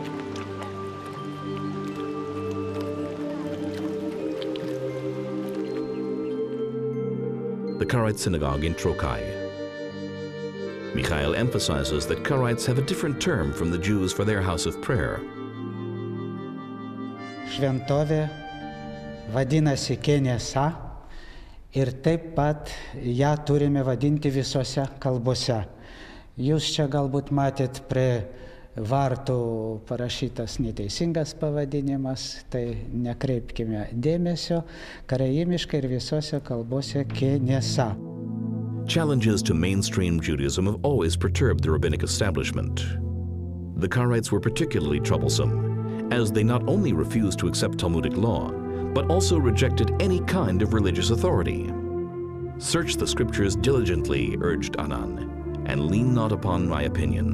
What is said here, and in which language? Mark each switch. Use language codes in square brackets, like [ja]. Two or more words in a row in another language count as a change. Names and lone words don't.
[en] The Karaite synagogue in Trokai. Mikhail emphasizes that Karaites have a different term from the Jews for their house of prayer. [lt] Šventovė vadinasi Kenesa ir taip pat ją turime vadinti visose kalbose. Jūs čia galbūt matėt prie vartų parašytas neteisingas pavadinimas, tai nekreipkime dėmesio, karaimiškai ir visose kalbose Kenesa. [en] Challenges to mainstream Judaism have always perturbed the rabbinic establishment. The Karaites were particularly troublesome, as they not only refused to accept Talmudic law, but also rejected any kind of religious authority. "Search the scriptures diligently," urged Anan, "and lean not upon my opinion."